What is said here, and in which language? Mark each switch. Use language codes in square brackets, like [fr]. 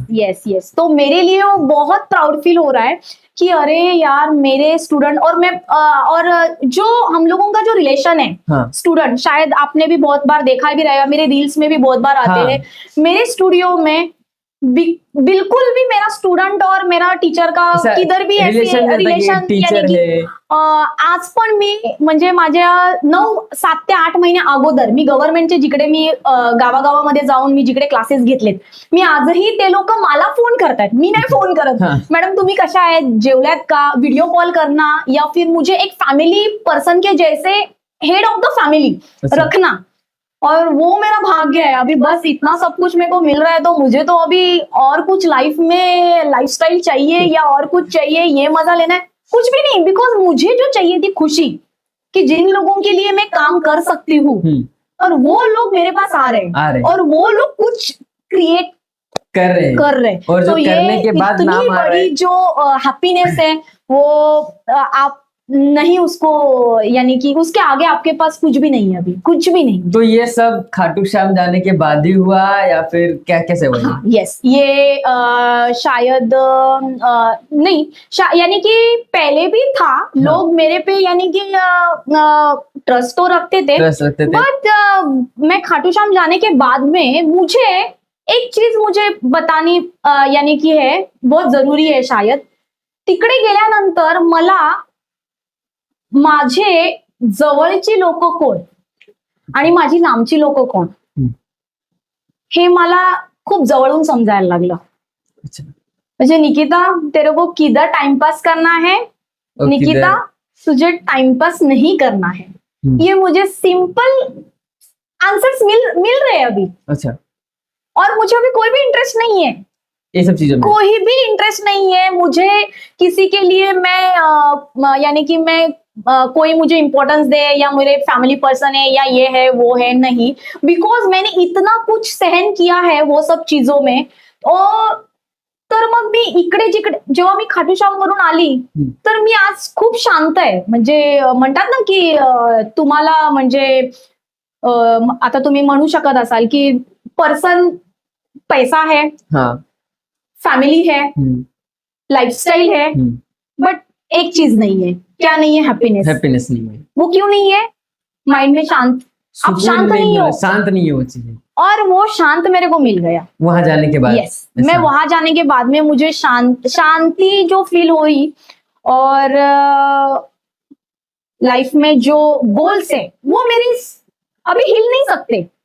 [hi] Yes तो मेरे लिए वो बहुत प्राउड फील हो रहा है कि अरे यार मेरे स्टूडेंट और मैं और जो हम लोगों का जो रिलेशन है स्टूडेंट, शायद आपने भी बहुत बार देखा भी रहेगा, मेरे रील्स में भी बहुत बार आते हैं। मेरे स्टूडियो में बिल्कुल भी मेरा स्टूडेंट और मेरा टीचर का किधर भी ऐसे रिलेशन यानी की [mr] आज पण मी म्हणजे माझ्या 7 ते 8 महिने अगोदर मी गव्हर्नमेंटचे जिकडे मी गावागावामध्ये जाऊन मी जिकडे क्लासेस घेतलेत, मी आजही ते लोक मला फोन करतायत, मी नाही फोन करत, मॅडम तुम्ही कशा आहेत, जेवल्यात का, [hi] व्हिडिओ कॉल करना या फिर मुझे एक फैमिली पर्सन के जैसे हेड ऑफ द फैमिली रखना। और वो मेरा भाग्य है। अभी बस इतना सब कुछ मेरे को मिल रहा है तो मुझे तो अभी और कुछ लाइफ में लाइफस्टाइल चाहिए या और कुछ चाहिए, ये मजा लेना है कुछ भी नहीं। बिकॉज मुझे जो चाहिए थी खुशी कि जिन लोगों के लिए मैं काम कर सकती हूँ और वो लोग मेरे पास आ रहे हैं और वो लोग कुछ क्रिएट कर रहे और जो तो करने के बाद इतनी नाम आ रहा है। बड़ी जो हैप्पीनेस है वो आप नहीं उसको, यानी कि उसके आगे आपके पास कुछ भी नहीं है, अभी कुछ भी नहीं। तो ये सब खाटू श्याम जाने के बाद ही हुआ या फिर क्या, कैसे हुआ ये? हाँ यस, ये शायद नहीं, यानी कि पहले भी था, लोग मेरे पे यानी कि ट्रस्ट तो रखते थे, ट्रस्ट रखते थे। बट मैं खाटू श्याम जाने के बाद में मुझे एक चीज मुझे बतानी यानी की है, बहुत जरुरी आहे शायद. [mr] तिकडे गेल्यानंतर मला माझे जवळची लोक कोण आणि माझी लांबची लोक कोण हे मला खूप जवळून समजायला लागलं. [hi] अच्छा. म्हणजे निकिता तेरे को किधर टाइम पास करना है, और निकिता किधर- तुझे टाइम पास नहीं करना है. ये मुझे सिंपल आंसर्स मिल रहे हैं अभी, अच्छा, और मुझे अभी कोई भी इंटरेस्ट नहीं है, ये सब चीजों में कोई भी इंटरेस्ट नहीं है मुझे किसी के लिए. मैं यानी कि मैं कोई मुझे इंपॉर्टेंस दे या मेरे फैमिली पर्सन है या ये है वो है, नहीं. बिकॉज मैंने इतना कुछ सहन किया है वो सब चीजों में. [mr] और तर मग मी इकडे जिकडे जेव्हा मी खाटू श्याम वरून आली तर मी आज खूप शांत आहे. म्हणजे म्हणतात ना की तुम्हाला म्हणजे आता तुम्ही म्हणू शकत असाल की [hi] पर्सन पैसा है, हाँ. फैमिली है, लाइफस्टाइल है, बट एक चीज नहीं है. क्या नहीं है? हैप्पीनेस. हैप्पीनेस नहीं है, वो क्यों नहीं है? माइंड में शांत, आप सुकून शांत नहीं हो, शांत नहीं है वो चीजें और वो शांत मेरे को मिल गया. वहां जाने के बाद. यस, मैं वहां जाने के बाद में मुझे शांति जो फील हुई, और लाइफ में जो गोल्स है वो मेरे अभी हिल नहीं सकते.